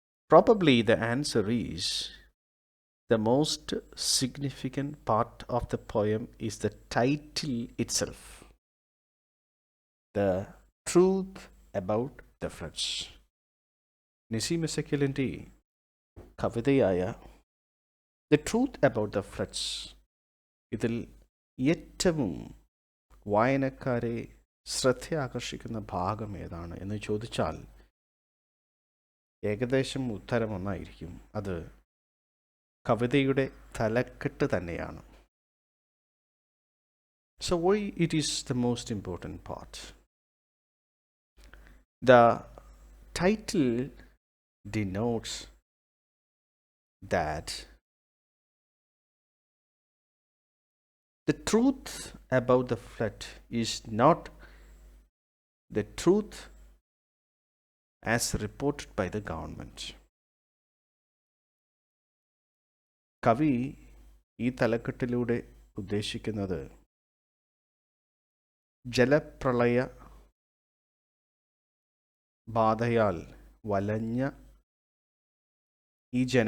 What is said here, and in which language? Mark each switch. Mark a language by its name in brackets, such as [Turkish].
[English] Probably the answer is the most significant part of the poem is the title itself, The Truth About the Floods. [Malayalam] Naseem എസക്കിലിൻ്റെ കവിതയായ the truth about the floods ഇതിൽ ഏറ്റവും വായനക്കാരെ ശ്രദ്ധ ആകർഷിക്കുന്ന ഭാഗം ഏതാണ് എന്ന് ചോദിച്ചാൽ ഏകദേശം ഉത്തരം ഒന്നായിരിക്കും. അത് കവിതയുടെ തലക്കെട്ട് തന്നെയാണ്. [English] So why it is the most important part? The title denotes that the truth about the flood is not the truth as reported by the government. [Malayalam] കവി ഈ തലക്കെട്ടിലൂടെ ഉദ്ദേശിക്കുന്നത് ജലപ്രളയ ബാധയാൽ വലഞ്ഞ ഈ